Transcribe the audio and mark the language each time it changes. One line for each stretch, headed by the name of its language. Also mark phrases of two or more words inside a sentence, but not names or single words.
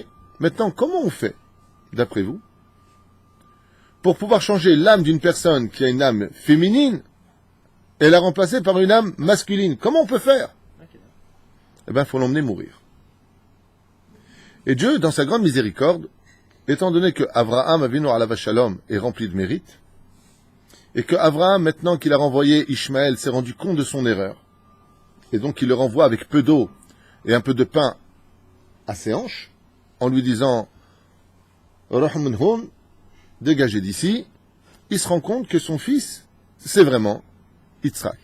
French: Maintenant, comment on fait, d'après vous, pour pouvoir changer l'âme d'une personne qui a une âme féminine et la remplacer par une âme masculine? Comment on peut faire? Eh bien, il faut l'emmener mourir. Et Dieu, dans sa grande miséricorde, étant donné que Abraham
Hebrew: אבינו עליו השלום
French: est rempli de mérite, et que Abraham, maintenant qu'il a renvoyé Ishmaël, s'est rendu compte de son erreur, et donc il le renvoie avec peu d'eau et un peu de pain à ses hanches, en lui disant « Rahmanhum, dégagez d'ici », il se rend compte que son fils, c'est vraiment Yitzhak.